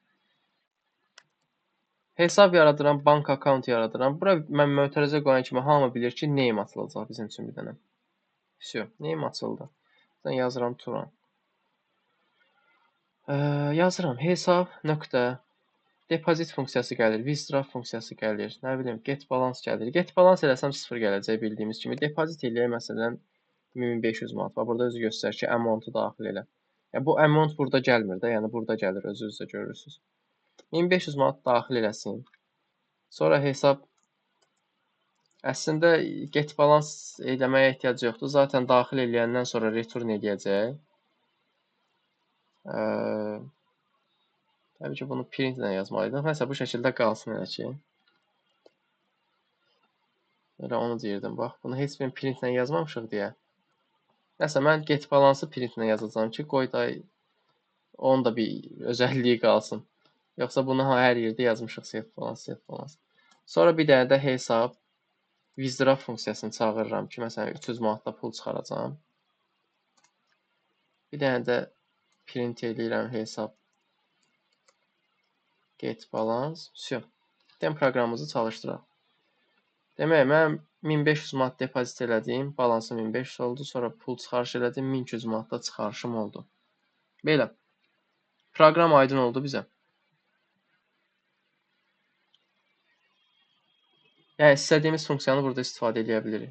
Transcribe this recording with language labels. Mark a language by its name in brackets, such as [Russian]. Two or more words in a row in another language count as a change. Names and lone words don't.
[Azerbaijani] Hesab yaradıram, [English] bank account [Azerbaijani] yaradıram. Bura mən mötərizə qoyan kimi hamı bilir ki, name atılacaq bizim üçün bir dənə. Всё, name açıldı. Mən yazıram Turan. Yazıram hesab nöqtə depozit funksiyası gəlir, withdraw funksiyası gəlir, nə bilim [English] get balance [Azerbaijani] gəlir. [English] Get balance [Azerbaijani] eləsəm 0 gələcək bildiyimiz kimi. Depozit eləyək məsələn 1500 manat. Və burada özü göstərir ki, amount-u daxil elə. Yəni bu amount burada gəlmir də, yəni burada gəlir, özünüz də görürsüz. 1500 manat daxil eləsin. Sonra hesab əslində [English] get balance [Azerbaijani] eləməyə ehtiyac yoxdur. Zaten daxil eləyəndən sonra return eləyəcək. Təbii ki, bunu print ilə yazmalıydım. Nəsə bu şəkildə qalsın elə ki. Elə onu deyirdim. Bax, bunu heç bir print ilə yazmamışıq deyə. Nəsə mən get balansı print ilə yazacağam ki, qoy da onun da bir özəlliyi qalsın. Yoxsa bunu hər yerdə yazmışıq set balans, set balans. Sonra bir dənə də hesab withdraw funksiyasını çağırıram ki, məsələn 300 manatda pul çıxaracağam. Bir dənə də print eləyirəm hesab [English] get balance. [Azerbaijani] Всё. Dem proqramımızı çalışdıraq. Demək, mən 1500 manat depozit elədim, balansım 1500 oldu, sonra pul çıxarış elədim, 1200 manatda çıxarışım oldu. Belə. Proqram aydın oldu bizə. Yəni istədiyimiz funksiyanı burada istifadə edə bilirik.